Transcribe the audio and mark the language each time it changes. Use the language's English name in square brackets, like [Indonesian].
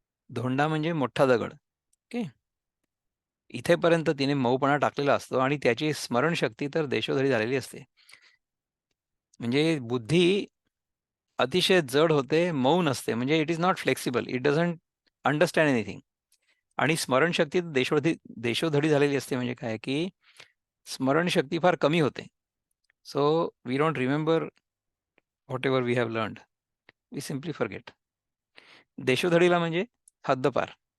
[Marathi] धोंडा म्हणजे मोठा दगड. ओके. इथेपर्यंत तिने मऊपणा टाकलेला असतो आणि त्याची स्मरणशक्ती तर देशोधडी झालेली असते. म्हणजे बुद्धी अतिशय जड होते, मऊ नसते. [English] म्हणजे it is not flexible. It doesn't understand anything. [Marathi] आणि स्मरणशक्ती देशोधडी झालेली असते म्हणजे काय की स्मरणशक्ती फार कमी होते. [English] So we don't remember whatever we have learned. We simply forget. [Marathi] देशोधडीला म्हणजे हद्दपार.